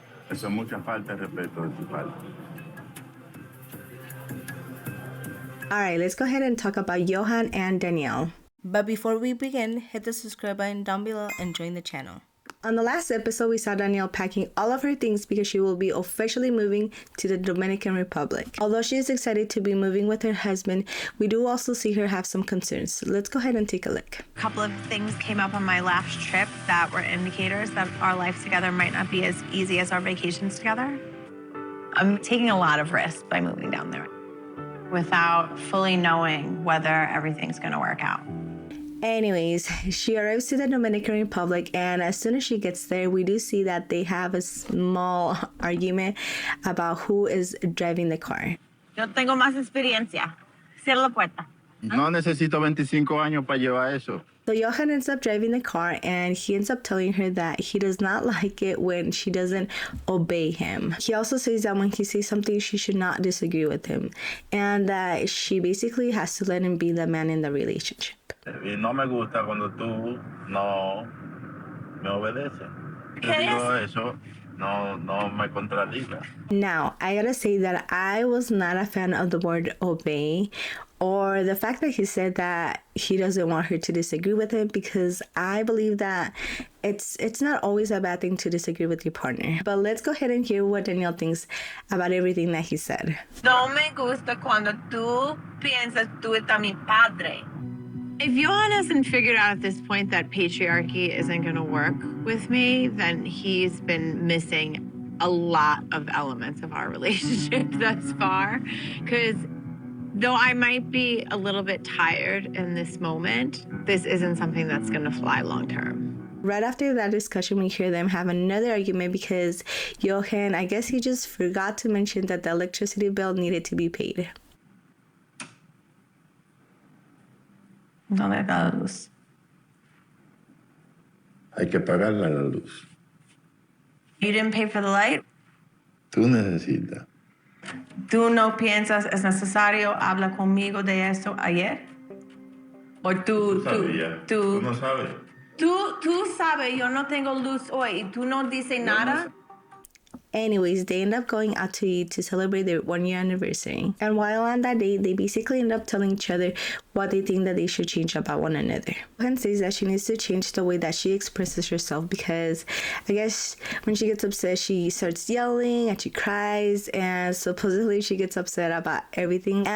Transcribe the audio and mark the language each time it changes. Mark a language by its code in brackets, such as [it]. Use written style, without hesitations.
[es] Eso es mucha falta de respeto de tu parte. [en] All right, let's go ahead and talk about Johan and Danielle. But before we begin, hit the subscribe button down below and join the channel. On the last episode, we saw Danielle packing all of her things because she will be officially moving to the Dominican Republic. Although she is excited to be moving with her husband, we do also see her have some concerns. Let's go ahead and take a look. A couple of things came up on my last trip that were indicators that our life together might not be as easy as our vacations together. I'm taking a lot of risks by moving down there without fully knowing whether everything's going to work out. Anyways, she arrives to the Dominican Republic, and as soon as she gets there, we do see that they have a small argument about who is driving the car. [es] Yo tengo más experiencia. Cierra la puerta. No necesito 25 años para llevar eso. [en] So Johan ends up driving the car, and he ends up telling her that he does not like it when she doesn't obey him. He also says that when he says something, she should not disagree with him, and that she basically has to let him be the man in the relationship. [es] Y no me gusta cuando tú no me obedeces. Te digo eso, no me contradiga. [en] Now, I gotta say that I was not a fan of the word obey, or the fact that he said that he doesn't want her to disagree with him, because I believe that it's not always a bad thing to disagree with your partner. But let's go ahead and hear what Danielle thinks about everything that he said. [es] No me gusta cuando tú piensas tú estás mi padre. [en] If Johan hasn't figured out at this point that patriarchy isn't going to work with me, then he's been missing a lot of elements of our relationship thus far. Because though I might be a little bit tired in this moment, this isn't something that's going to fly long term. Right after that discussion, we hear them have another argument because Johan, I guess he just forgot to mention that the electricity bill needed to be paid. [es] ¿Dónde está la luz? Hay que pagarla la luz. [en] You didn't pay for the light? [es] Tú necesitas. ¿Tú no piensas es necesario hablar conmigo de eso ayer? ¿O tú no sabes. Tú sabes, yo no tengo luz hoy y tú no dices nada? [en] Anyways, they end up going out to eat to celebrate their 1-year anniversary. And while on that date, they basically end up telling each other what they think that they should change about one another. Johan says that she needs to change the way that she expresses herself because I guess when she gets upset, she starts yelling and she cries, and supposedly she gets upset about everything.